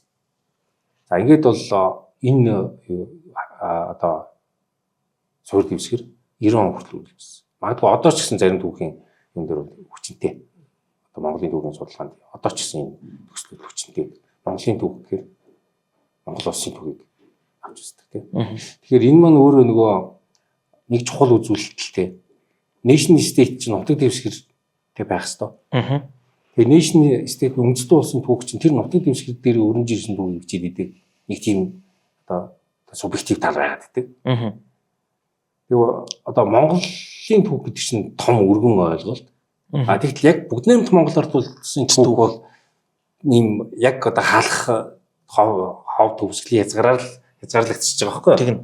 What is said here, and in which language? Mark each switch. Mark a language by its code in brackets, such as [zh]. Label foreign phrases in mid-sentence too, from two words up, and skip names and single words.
[mn] За ингээд бол энэ одоо суурь дэвсгэр 90 он хүртэл үлдсэн. Магадгүй одоо ч гэсэн зарим түүхийн юм дээр хүчинтэй. Одоо Монголын түүхийн судалгаанд одоо ч гэсэн энэ төслүүд хүчинтэй. Монголын түүх гэхээр Монгол улсын түүхийг авч үздэг тийм. Тэгэхээр энэ маань өөрөө нөгөө нэг чухал үзүүлэлттэй. [en] Nation state [mn] чинь нутаг дэвсгэртэй байх хэвээр. Тэгэхээр [en] nation state [mn] үндэстэн улсын түүх чинь тэр нутаг дэвсгэр дээр өрнөж ирсэн түүхийг бичиж идэг. Нэг тийм одоо субъектив тал байгаад байдаг. Тэгээ одоо Монголын түүх гэдэг чинь том өргөн ойлголт. Тэгэхдээ яг бүгд Монгол орд улсын түүх бол ийм яг одоо хаалх хов төвсглийн хязгаарлагдчихж байгаа байхгүй юу?